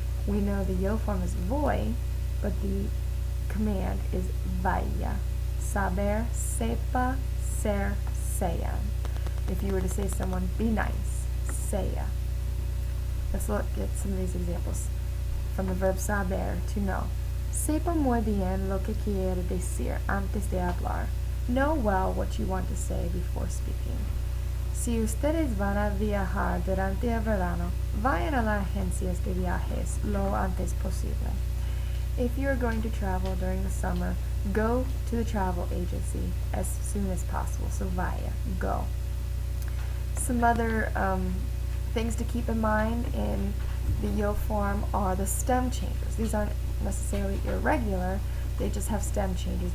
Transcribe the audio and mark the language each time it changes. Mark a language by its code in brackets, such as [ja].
[en] We know the yo form is voy, but the command is vaya. [es] Saber, sepa, ser, sea. [en] If you were to say to someone, be nice, sea. Let's look at some of these examples from the verb saber, to know. [es] Sepa muy bien lo que quiere decir antes de hablar. [en] Know well what you want to say before speaking. [es] Si ustedes van a viajar durante el verano, vayan a las agencias de viajes lo antes posible. [en] If you are going to travel during the summer, go to the travel agency as soon as possible. So vaya, go. Some other things to keep in mind in the yo form are the stem changes. These aren't necessarily irregular, they just have stem changes.